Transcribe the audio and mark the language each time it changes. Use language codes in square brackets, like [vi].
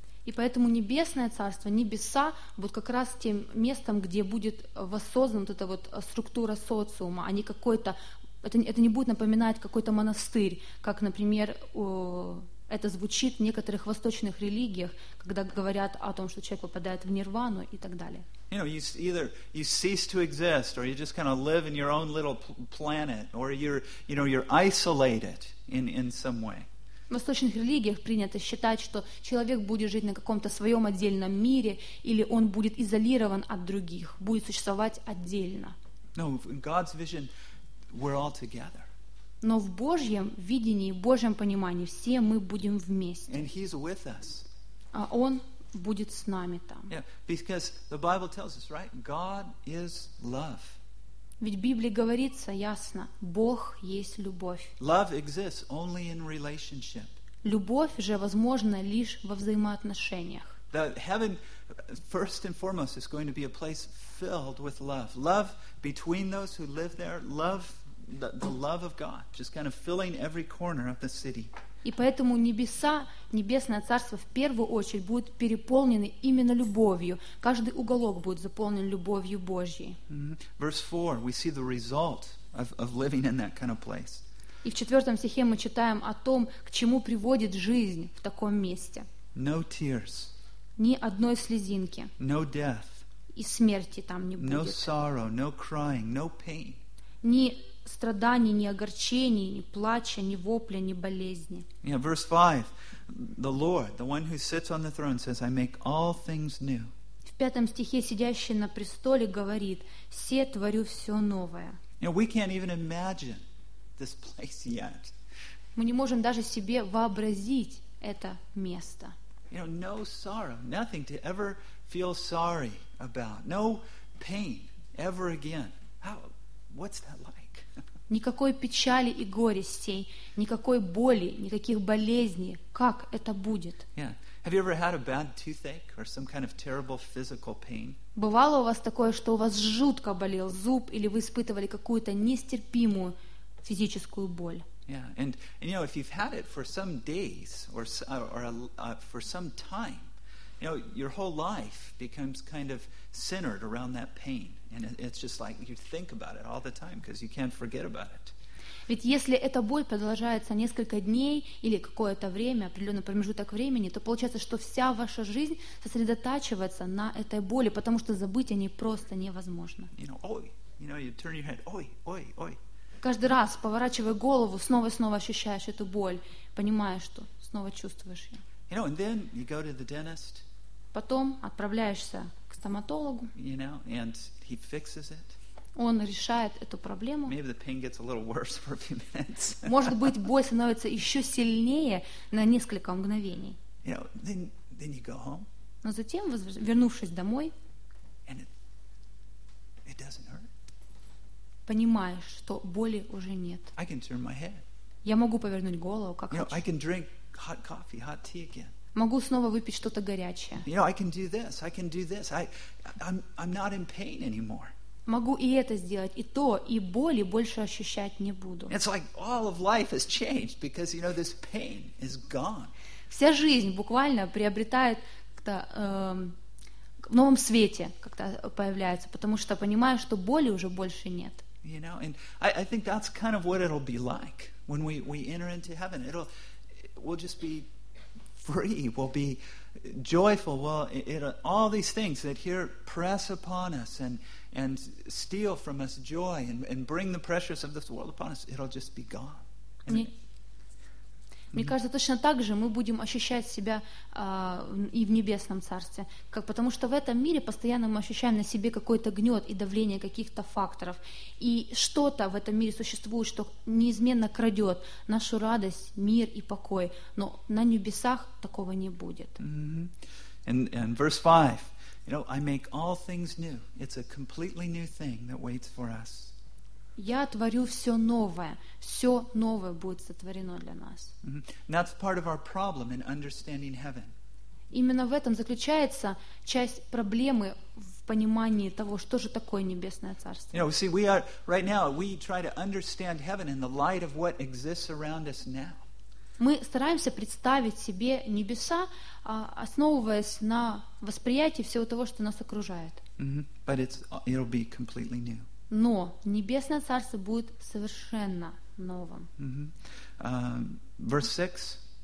[ru] И поэтому небесное царство, небеса, будут как раз тем местом, где будет воссоздана вот эта вот структура социума, а не какой-то, это не будет напоминать какой-то монастырь, как, например, Это звучит в некоторых восточных религиях, когда говорят о том, что человек попадает в нирвану и так далее. [en] You know, you either you cease to exist, or you just kind of live in your own little planet, or you're isolated in some way. [ru] В восточных религиях принято считать, что человек будет жить на каком-то своем отдельном мире, или он будет изолирован от других, будет существовать отдельно. [en] No, in God's vision, we're all together. [ru] Но в Божьем видении, в Божьем понимании, все мы будем вместе. [en] And he's with us. [ru] А Он будет с нами там. [en] Yeah, because the Bible tells us, right? God is love. [ru] Ведь в Библии говорится ясно, Бог есть любовь. [en] Love exists only in relationship. [ru] Любовь же возможна лишь во взаимоотношениях. [en] The heaven, first and foremost, is going to be a place filled with love. Love between those who live there, love the love of God, just kind of filling every corner of the city. [ru] И поэтому небеса, небесное царство в первую очередь будут переполнены именно любовью. Каждый уголок будет заполнен любовью Божьей. [en] Verse 4, we see the result of living in that kind of place. [ru] И в четвертом стихе мы читаем о том, к чему приводит жизнь в таком месте. [en] No tears. [ru] Ни одной слезинки. [en] No death. [ru] И смерти там не будет. [en] No sorrow, no crying, no pain. [ru] Ни страданий, ни огорчений, ни плача, ни вопля, ни болезни. [en] Yeah, verse 5. The Lord, the one who sits on the throne, says, I make all things new. [ru] В пятом стихе сидящий на престоле говорит, «Се творю все новое». [en] You know, we can't even imagine this place yet. [ru] Мы не можем даже себе вообразить это место. [en] You know, no sorrow, nothing to ever feel sorry about. No pain ever again. How, what's that like? [ru] Никакой печали и горестей, никакой боли, никаких болезней. Как это будет? [en] Yeah. Have you ever had a bad toothache or some kind of terrible physical pain? [ru] Бывало у вас такое, что у вас жутко болел зуб или вы испытывали какую-то нестерпимую физическую боль? [en] Yeah. And you know, if you've had it for some days for some time, you know, your whole life becomes kind of centered around that pain. And it's just like you think about it all the time because you can't forget about it. [ru] Ведь если эта боль продолжается несколько дней или какое-то время, определенный промежуток времени, то получается, что вся ваша жизнь сосредотачивается на этой боли, потому что забыть о ней просто невозможно. [en] You know, ой, you know, you turn your head, ой, ой, ой. [ru] Каждый раз, поворачивая голову, снова и снова ощущаешь эту боль, понимаешь, что снова чувствуешь ее. [en] You know, and then you go to the dentist. [ru] Потом отправляешься к стоматологу. [en] You know, and he fixes it. [ru] Он решает эту проблему. [en] Maybe the pain gets a little worse for a few minutes. [ru] Может быть, боль становится еще сильнее на несколько мгновений. [en] You know, then you go home. [ru] Но затем, вернувшись домой, [en] and it doesn't hurt. [ru] Понимаешь, что боли уже нет. [en] I can turn my head. [ru] Я могу повернуть голову, как [en] you [ru] хочу. [en] Know, I can drink hot coffee, hot tea again. [ru] Могу снова выпить что-то горячее. [en] You know, I can do this. I can do this. I'm not in pain anymore. [ru] Могу и это сделать, и то, и боли больше ощущать не буду. [en] It's like all of life has changed because you know this pain is gone. [ru] Вся жизнь буквально приобретает как-то в новом свете как-то появляется, потому что понимаю, что боли уже больше нет. [en] You know, and I think that's kind of what it'll be like when we enter into heaven. We'll just be free. We'll be joyful. Well, all these things that here press upon us and steal from us joy and bring the pressures of this world upon us, it'll just be gone. [ru] Мне кажется, точно так же мы будем ощущать себя и в небесном царстве. Как, потому что в этом мире постоянно мы ощущаем на себе какой-то гнет и давление каких-то факторов. И что-то в этом мире существует, что неизменно крадет нашу радость, мир и покой. Но на небесах такого не будет. [en] And verse 5. You know, I make all things new. It's a completely new thing that waits for us. [ru] Я творю все новое. Все новое будет сотворено для нас. Mm-hmm. [en] That's part of our problem in understanding heaven. [ru] Именно в этом заключается часть проблемы в понимании того, что же такое небесное царство. [en] You know, see, we are right now, we try to understand heaven in the light of what exists around us now. [ru] Мы стараемся представить себе небеса, основываясь на восприятии всего того, что нас окружает. [en] Mm-hmm. But it'll be completely new. [ru] Но небесное царство будет совершенно новым. [en] Mm-hmm. Verse 6.